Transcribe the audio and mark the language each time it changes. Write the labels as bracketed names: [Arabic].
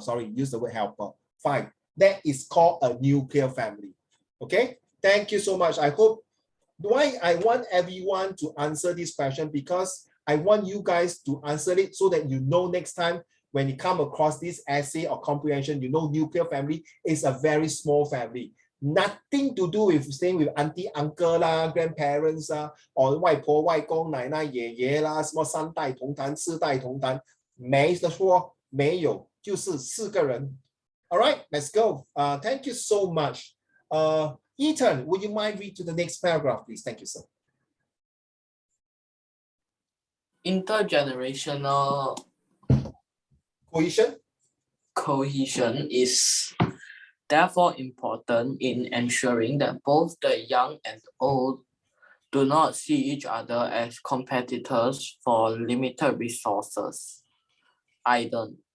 [English] Sorry, use the word helper. 5. That is called a nuclear family. Okay, thank you so much. I hope why I want everyone to answer this question, because I want you guys to answer it so that you know next time when you come across this essay or comprehension, you know nuclear family is a very small family. Nothing to do with staying with auntie, uncle [Chinese] 啦, grandparents 啊, or 外婆、外公、奶奶、爷爷啦，什么三代同堂、四代同堂，没得说，没有，就是4个人。 [English] All right, let's go. Thank you so much. Ethan, would you mind read to the next paragraph, please? Thank you, sir. Intergenerational cohesion is therefore important in ensuring that both the young and old do not see each other as competitors for limited resources either.